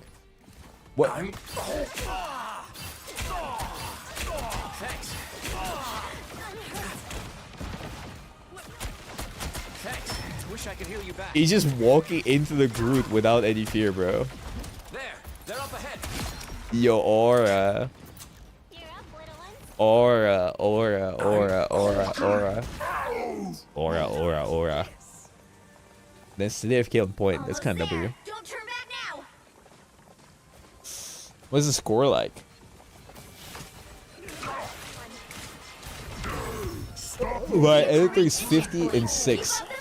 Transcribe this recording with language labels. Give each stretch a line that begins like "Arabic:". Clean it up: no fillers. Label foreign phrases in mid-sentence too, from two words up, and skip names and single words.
English: What? I could heal you back. He's just walking into the Groot without any fear, bro. There, they're up ahead. Yo, aura. Aura, aura, aura, aura, aura. Aura, aura, aura. That's the AFK on point. That's kind of W. Don't turn back now. What's the score like? My editor is 50-6.